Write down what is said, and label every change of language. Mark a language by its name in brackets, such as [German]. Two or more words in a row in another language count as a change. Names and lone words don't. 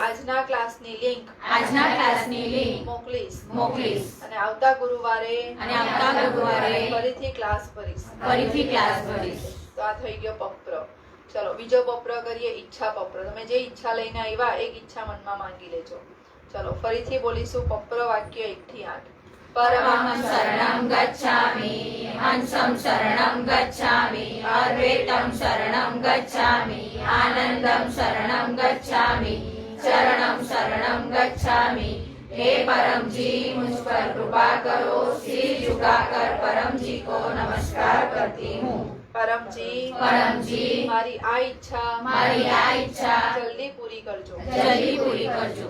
[Gujarati] આજના ક્લાસની લિંક મોકલીશ અને આવતા ગુરુવારે ફરીથી ક્લાસ ભરીશ. તો આ થઈ ગયો પપ્ર. ચલો બીજો પપ્ર કરીએ. ઈચ્છા પપ્ર. તમે જે ઈચ્છા લઈને આવ્યા એક ઈચ્છા મનમાં માંગી લેજો. ચલો ફરીથી બોલીશું. પપ્ર વાક્ય 1 થી 8. [Sanskrit] परमं शरणं गच्छामि हंसं शरणं गच्छामि अद्वैतं शरणं गच्छामि आनंदं शरणं गच्छामि चरणं शरणं गच्छामि [Hindi] हे परम जी मुझ पर कृपा करो सिर झुकाकर परम जी को नमस्कार करती हूँ. [Sanskrit] परमजी [Gujarati] મારી આ ઈચ્છા જલ્દી પૂરી કરજો.